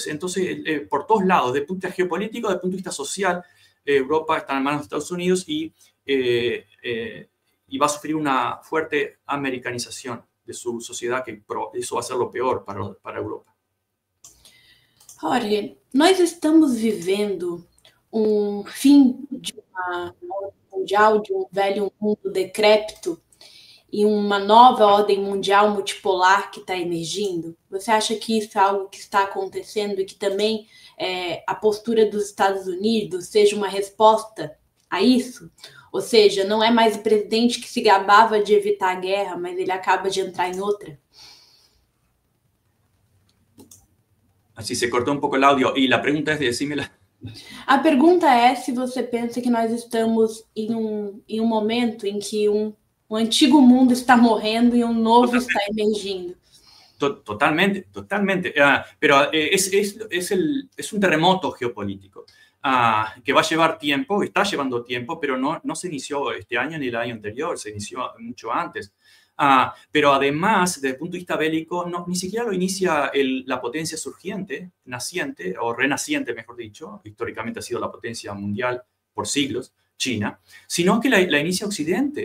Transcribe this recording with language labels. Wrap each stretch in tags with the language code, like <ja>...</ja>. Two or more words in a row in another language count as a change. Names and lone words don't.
<es>Entonces, por todos lados, desde el punto de vista geopolítico, desde el punto de vista social, Europa está en manos de Estados Unidos y va a sufrir una fuerte americanización de su sociedad, que eso va a ser lo peor para Europa. Jorge,</es> <pt>nós estamos vivendo fim de uma ordem mundial, de velho mundo decrépito e uma nova ordem mundial multipolar que está emergindo? Você acha que isso é algo que está acontecendo e que também a postura dos Estados Unidos seja uma resposta a isso? Ou seja, não é mais o presidente que se gabava de evitar a guerra, mas ele acaba de entrar em outra?</pt> <es>Así se cortó un poco el audio. Y la pregunta es, decímela.</es> <pt>A pergunta é se você pensa que nós estamos em um momento em que um antigo mundo está morrendo</pt> <es>y un nuevo está emergiendo. Totalmente, totalmente. Pero es un terremoto geopolítico que va a llevar tiempo, está llevando tiempo, pero no se inició este año ni el año anterior, se inició mucho antes. Pero además, desde el punto de vista bélico, ni siquiera lo inicia la potencia surgiente, naciente, o renaciente, mejor dicho, históricamente ha sido la potencia mundial por siglos, China, sino que la inicia Occidente.</es>